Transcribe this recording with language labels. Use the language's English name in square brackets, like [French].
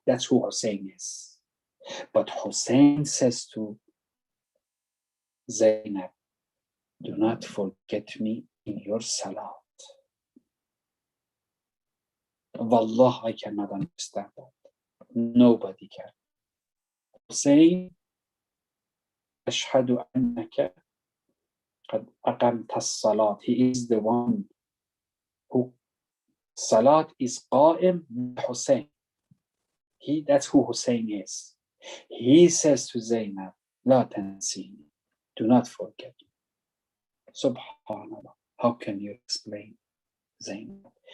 [English] That's who Hussein is. But Hussein says to Zainab, do not forget me in your salat. Wallah, I cannot understand that. Nobody can. [Arabic] Hussein, أشهد أنك قد أقمت الصلاة. [English] He is the one who Salat is قائم Hussein. That's who Hussein is. He says to Zainab, [Arabic] لا تنسيني. [English] Do not forget. Subhanallah. How can you explain Zainab?